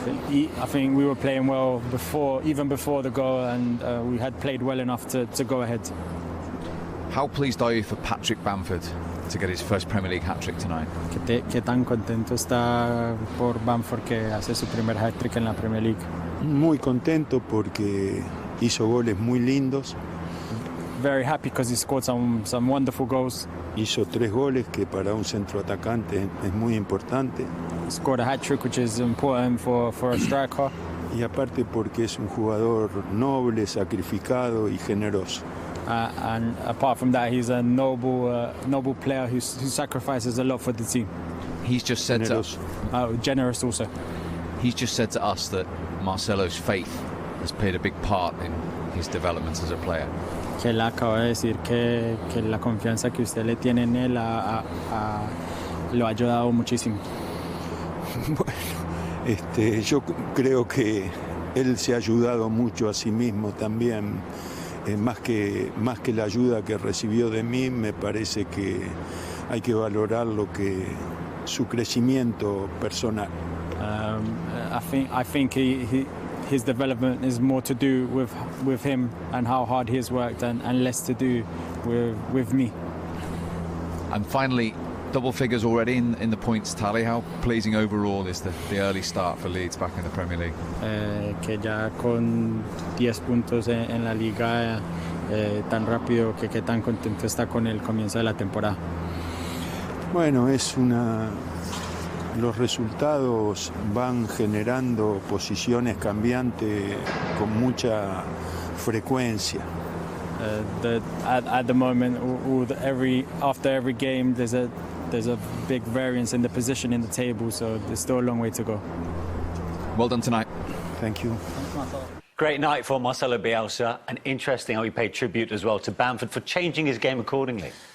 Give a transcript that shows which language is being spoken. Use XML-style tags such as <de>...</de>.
<en>I think we were playing well even before the goal, and we had played well enough to go ahead. How pleased are you for Patrick Bamford to get his first Premier League hat-trick tonight?</en> <es>¿Qué tan contento está por Bamford que hace su primer hat-trick en la Premier League? Muy contento porque hizo goles muy lindos.</es> <en>Very happy because he scored some wonderful goals.</en> <es>Hizo 3 goles que para un centroatacante es muy importante.</es> <en>He scored a hat-trick, which is important for a striker.</en> <es>Y aparte porque es un jugador noble, sacrificado y generoso.</es> <en>And apart from that, he's a noble player who sacrifices a lot for the team. He's just said generous also. He's just said to us that Marcelo's faith has played a big part in his development as a player.</en> <es>Que él acaba de decir que la confianza que usted le tiene en él lo ha ayudado muchísimo. Bueno, yo creo que él se ha ayudado mucho a sí mismo también. Más que la ayuda que recibió de mí, me parece que hay que valorar su crecimiento personal.</es> <en>I think his development is more to do with him and how hard he has worked, and less to do with me. And finally, double figures already in the points tally. How pleasing overall is the early start for Leeds back in the Premier League?</en> <es>Que ya con 10 puntos en la liga tan rápido, que tan contento está con el comienzo de la temporada. Bueno, los resultados van generando posiciones cambiantes con mucha frecuencia.</es> <en>At the moment, after every game, there's a big variance in the position in the table, so there's still a long way to go. Well done tonight. Thank you. Great night for Marcelo Bielsa, and interesting how he paid tribute as well to Bamford for changing his game accordingly.</en>